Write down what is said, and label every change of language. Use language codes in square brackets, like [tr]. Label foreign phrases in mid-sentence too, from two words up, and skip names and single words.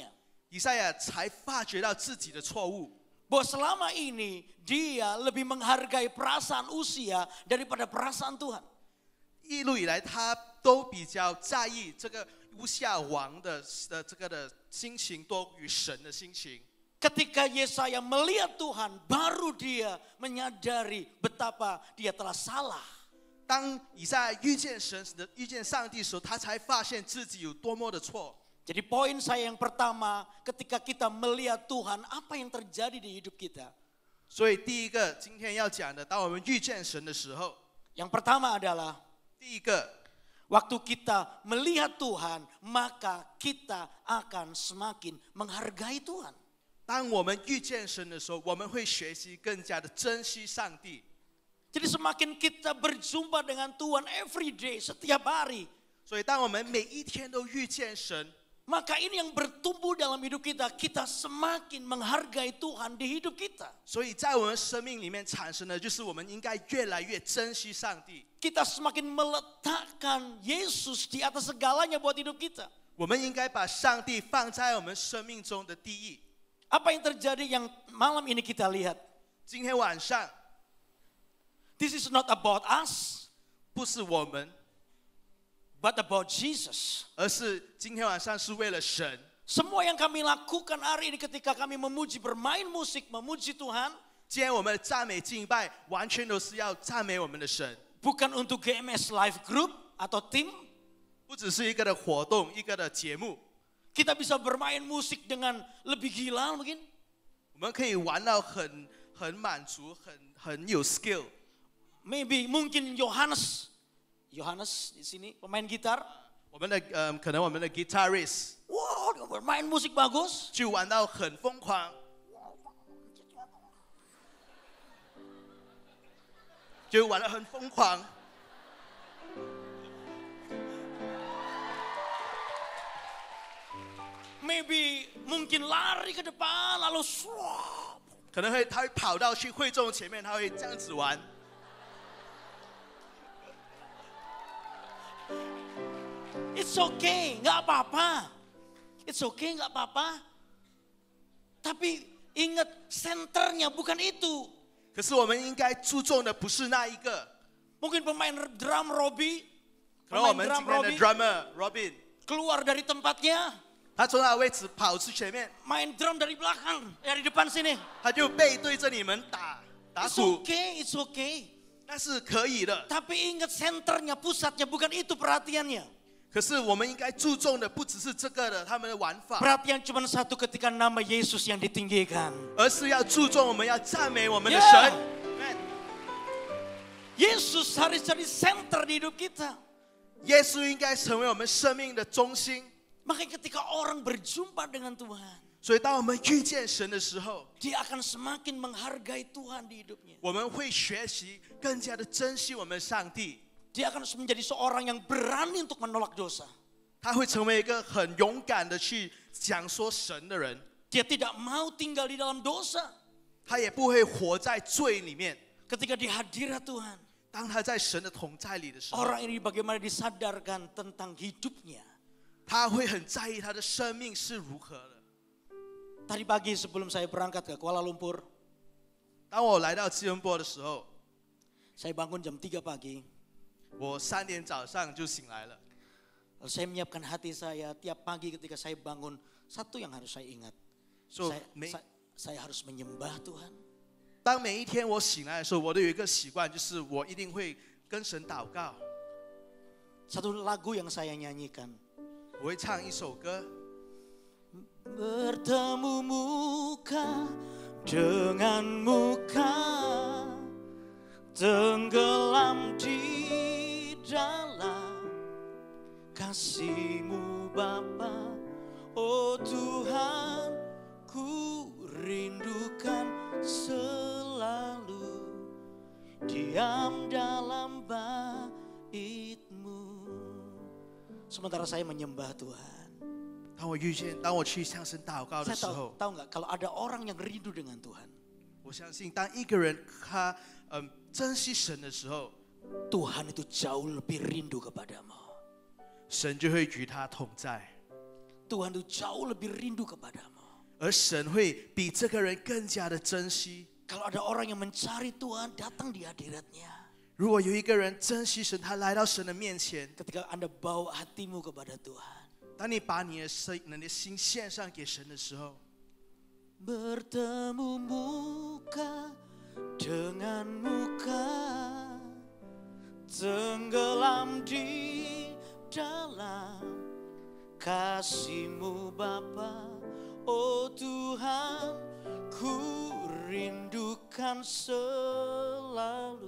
[zh] 以赛亚才发觉到自己的错误。 [id] Bahwa selama ini dia lebih menghargai perasaan Usia daripada perasaan Tuhan. [zh] 一路以来，他都比较在意这个乌西亚王的这个的心情多于神的心情。 [id] Ketika Yesaya melihat Tuhan, baru dia menyadari betapa dia telah salah. [zh] 当以赛亚遇见上帝的时候，他才发现自己有多么的错。 [id] Jadi poin saya yang pertama, ketika kita melihat Tuhan, apa yang terjadi di hidup kita? [zh] 所以第一个今天要讲的，当我们遇见神的时候， [id] Yang pertama adalah [zh] 第一个， [id] waktu kita melihat Tuhan, maka kita akan semakin menghargai Tuhan. [zh] 当我们遇见神的时候，我们会学习更加的珍惜上帝。 [id] Jadi semakin kita berjumpa dengan Tuhan [en] every day, [id] setiap hari, [zh] 所以当我们每一天都遇见神， [id] maka ini yang bertumbuh dalam hidup kita, kita semakin menghargai Tuhan di hidup kita. [zh] 所以在我们生命里面产生的就是我们应该越来越珍惜上帝。 [id] Kita semakin meletakkan Yesus di atas segalanya buat hidup kita. [zh] 我们应该把上帝放在我们生命中的第一。 [id] Apa yang terjadi yang malam ini kita lihat? [zh] 今天晚上 [en] This is not about us, [zh] 不是我们， [en] but about Jesus. [zh] 而是今天晚上是为了神。 [id] Semua yang kami lakukan hari ini ketika kami memuji, bermain musik, memuji Tuhan, [zh] 今天我们的赞美敬拜，完全都是要赞美我们的神， [id] bukan untuk GMS Live Group atau tim. [zh] 不只是一个的活动，一个的节目， [id] Kita bisa bermain musik dengan lebih gila mungkin. [zh] 我们可以玩到很满足，很有 skill。 [id] Maybe mungkin Yohanes di sini pemain gitar. [zh] 我们的可能我们的 guitarist [id] Wow, dia bermain musik bagus. [zh] 就玩到很疯狂，就玩得很疯狂。 [id] Maybe mungkin lari ke depan lalu swap. [zh] 可能他会跑到去会众前面，他会这样子玩。 [en] It's okay, [id] nggak apa-apa. [en] It's okay, [id] nggak apa-apa. Tapi ingat senternya bukan itu. [zh] 可是我们应该注重的不是那一个， [id] Mungkin pemain drum Robbie, [zh] 可能我 [id] pemain [zh] 们 [id] drum [zh] 今天的 [id] Robbie, [zh] drummer Robin， [id] keluar dari tempatnya, [zh] 他从他的位置跑出前面， [id] main drum dari belakang, dari depan sini. [zh] 他就背对着你们打 [en] It's [zh] 鼓， [en] okay, it's okay. [zh] 那是可以的。 [id] Tapi ingat senternya, pusatnya, bukan itu perhatiannya. [zh] 可是我们应该注重的不只是这个的他们的玩法， [id] Perhatian cuma satu ketika nama Yesus yang ditinggikan. [zh] 而是要注重我们要赞美我们的 [en] Yeah. [zh] 神。 [id] Yesus harus jadi center di hidup kita. [zh] 耶稣应该成为我们生命的中心。 [id] Makanya ketika orang berjumpa dengan Tuhan, [zh] 所以当我们遇见神的时候， [id] dia akan semakin menghargai Tuhan di hidupnya. [zh] 我们会学习更加的珍惜我们上帝。 [id] Dia akan menjadi seorang yang berani untuk menolak dosa. [zh] 他会成为一个很勇敢的去讲说神的人， [id] Dia tidak mau tinggal di dalam dosa. [zh] 他也不会活在罪里面。 [id] Ketika di hadirat Tuhan, [zh] 当他在神的同在里的时候， [id] orang ini bagaimana disadarkan tentang hidupnya. [zh] 他会很在意他的生命是如何的。 [id] Tadi pagi sebelum saya berangkat ke Kuala Lumpur, [zh] 当我来到吉隆坡的时候， [id] saya bangun jam 3 pagi. [zh] 我3点早上就醒来了。 [id] Lalu saya menyiapkan hati saya tiap pagi ketika saya bangun, satu yang harus saya ingat. [en] So, [id] Saya harus menyembah Tuhan. [zh] 当每一天我醒来的时候，我都有一个习惯，就是我一定会跟神祷告。 [id] Satu lagu yang saya nyanyikan. [zh] 我会唱一首歌， [id] Bertemu muka dengan muka, tenggelam di dalam kasih-Mu Bapa. Oh Tuhan, ku rindukan selalu diam dalam bait-Mu. Sementara saya menyembah Tuhan. [zh] 当我去向神祷告的 [id] Saya [zh] 时候， [id] tahu nggak kalau ada orang yang rindu dengan Tuhan, [zh] 我相信当一个人他珍惜神的时候， [id] Tuhan itu jauh lebih rindu kepadamu. [zh] 神就会与他同在， [id] Tuhan itu jauh lebih rindu kepadamu. [zh] 而神会比这个人更加的珍惜。 [id] Kalau ada orang yang mencari Tuhan, datang di hadiratnya. [zh] 如果有一个人珍惜神，他来到神的面前， [id] Ketika Anda bawa hatimu kepada Tuhan. [zh] 当你把你的心献上给神的时候， [id] Bertemu muka dengan muka, tenggelam di dalam kasih-Mu Bapa. Oh Tuhan, ku rindukan selalu.